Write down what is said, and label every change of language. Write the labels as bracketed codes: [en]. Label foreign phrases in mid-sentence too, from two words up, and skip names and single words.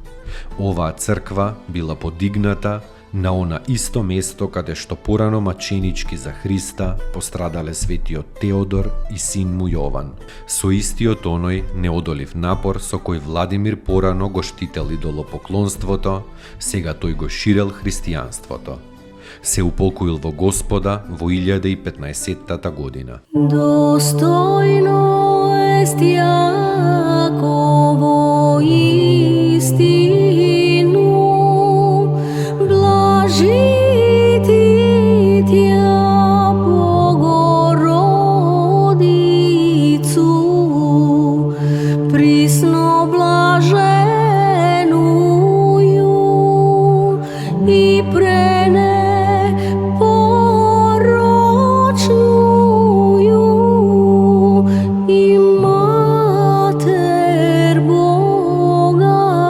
[mk] Оваа црква била подигната на она исто место каде што порано маченички за Христа пострадале светиот Теодор и син му Јован. Со истиот оној неодолив напор со кој Владимир порано го штител идолопоклонството, сега тој го ширел христијанството. Се упокоил во Господа во 1015 година. [cu] Достойно ест Јаково истину, блажити тя Богородицу, присно блаженују и пренепорочнују и Матер Бога